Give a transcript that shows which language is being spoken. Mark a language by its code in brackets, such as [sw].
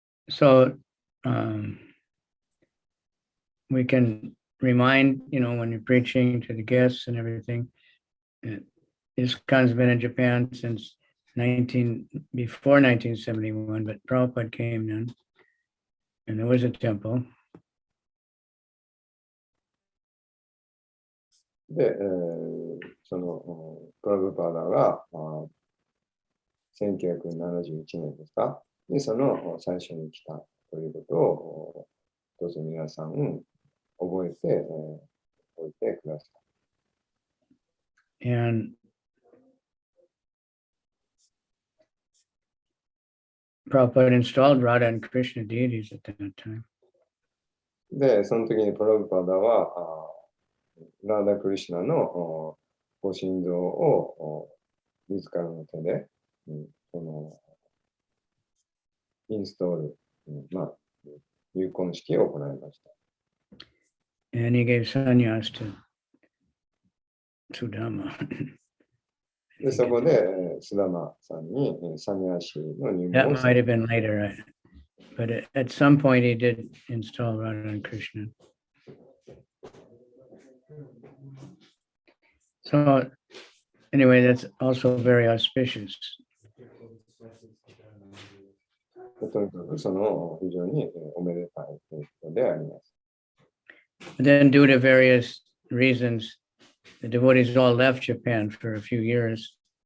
[en] So we can remind, when you're preaching to the guests and everything, ISKCON's been in Japan since before 1971, but Prabhupada came then, and there was a temple. [ja] で、そのプラブパーダが1971年ですかにその最初に来たということをどうぞ皆さん覚えておいてください。 [en] And Prabhupada installed Radha and Krishna deities at that time. [ja] で、その時にプラブパーダはラーダ・クリシュナのご神像を自らの手で、そのインストール、入魂式を行いました。 [en] And he gave sannyas to Sudama. [ja] で、そこで、スダマさんにサニアシの入門 [en] That [ja] を [en] might have been later, right? But at some point he did install Radha and Krishna. So anyway, that's also very auspicious. [ja] とにかくその非常におめでたいことであります。 [en] But then due to various reasons, the devotees all left Japan for a few years.